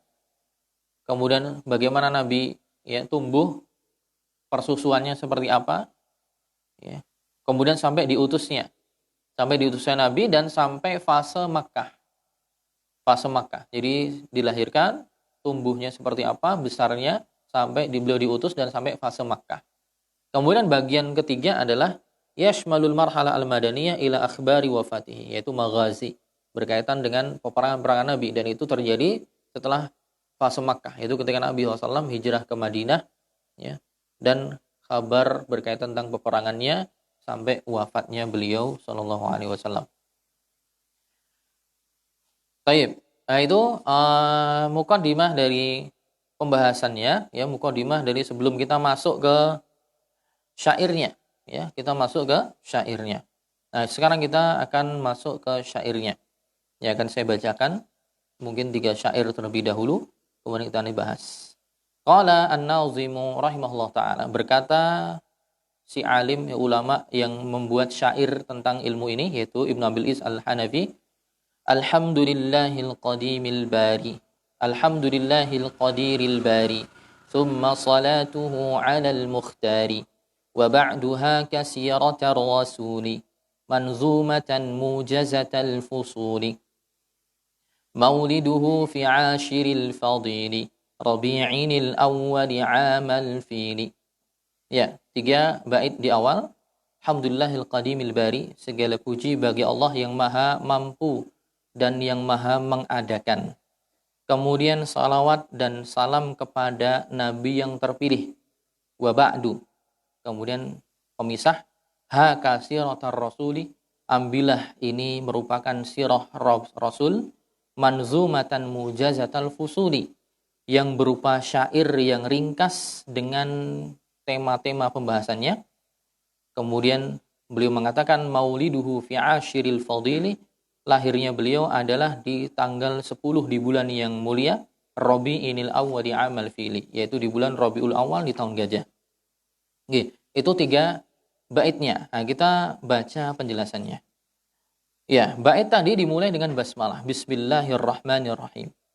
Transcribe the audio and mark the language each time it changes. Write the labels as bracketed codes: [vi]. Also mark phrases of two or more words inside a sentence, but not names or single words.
[id] Kemudian bagaimana nabi, ya, tumbuh, persusuannya seperti apa, ya. Kemudian sampai diutusnya nabi, dan sampai fase Makkah. Fase Makkah. Jadi dilahirkan, tumbuhnya seperti apa, besarnya, sampai beliau diutus, dan sampai fase Makkah. Kemudian bagian ketiga adalah [ar] يشمل المرحلة المدنية إلى أخبار وفاته, [id] yaitu maghazi, berkaitan dengan peperangan-peperangan Nabi, dan itu terjadi setelah fase Makkah, yaitu ketika Nabi SAW hijrah ke Madinah, ya, dan kabar berkaitan tentang peperangannya sampai wafatnya beliau [ar] صلى الله عليه وسلم. [id] Baik, nah itu muqaddimah dari pembahasannya, ya, muqaddimah dari sebelum kita masuk ke syairnya, ya, kita masuk ke syairnya. Nah, sekarang kita akan masuk ke syairnya. Ya, akan saya bacakan mungkin 3 syair terlebih dahulu, kemudian kita bahas. [ar] قال الناظم رحمه الله تعالى, [id] berkata si alim, ya, ulama yang membuat syair tentang ilmu ini, yaitu Ibnu Abil Is al-Hanafi. [ar] الحمد لله القديم الباري، الحمد لله القدير الباري، ثم صلاته على المختار، وبعدها كسيرة الرسول، منظومة موجزة الفصول، مولده في عاشر الفاضل، ربيع الأول عام الفيل. [id] Ya, 3 bait di awal. [ar] الحمد لله القديم الباري, [id] segala puji bagi Allah yang maha mampu dan yang maha mengadakan. Kemudian salawat dan salam kepada Nabi yang terpilih. [ar] وبعد, [id] kemudian pemisah, [ar] ها كسيرة الرسول, [id] ambillah ini merupakan sirah Rasul, [ar] منظومة موجزة الفصول, [id] yang berupa syair yang ringkas dengan tema-tema pembahasannya. Kemudian beliau mengatakan [ar] مولده في عاشر الفاضل, [id] lahirnya beliau adalah di tanggal 10 di bulan yang mulia, [ar] ربيع الأول عام الفيل, [id] yaitu di bulan Rabiul Awal di tahun gajah. Oke, itu 3 baitnya. Nah, kita baca penjelasannya. Ya, bait tadi dimulai dengan basmalah, bismillahirrahmanirrahim.